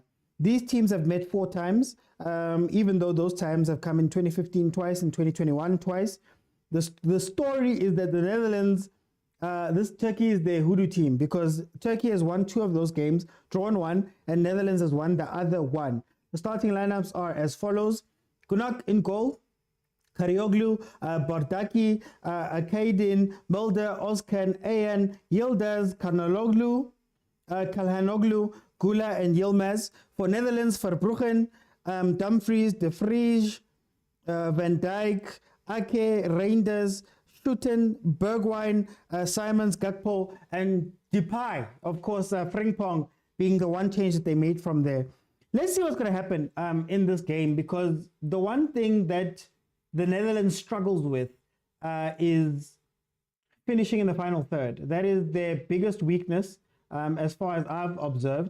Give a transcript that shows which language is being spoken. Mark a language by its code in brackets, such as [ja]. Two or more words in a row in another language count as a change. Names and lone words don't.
[en] These teams have met 4 times, even though those times have come in 2015 twice and 2021 twice. The story is that the Netherlands, Turkey is their hoodoo team, because Turkey has won 2 of those games, drawn 1, and Netherlands has won the other 1. The starting lineups are as follows: Gunak in goal, Karioglu, Bardaki, Akaydin, Mulder, Ozkan, Ayan, Yildiz, Karnaloglu, Kalhanoglu, Gula, and Yilmaz. For Netherlands, Verbruggen, Dumfries, De Vries, Van Dijk, Ake, Reinders, Schutten, Bergwijn, Simons, Gakpo, and Depay. Of course, Frimpong being the one change that they made from there. Let's see what's going to happen in this game, because the one thing that the Netherlands struggles with is finishing in the final third. That is their biggest weakness, as far as I've observed.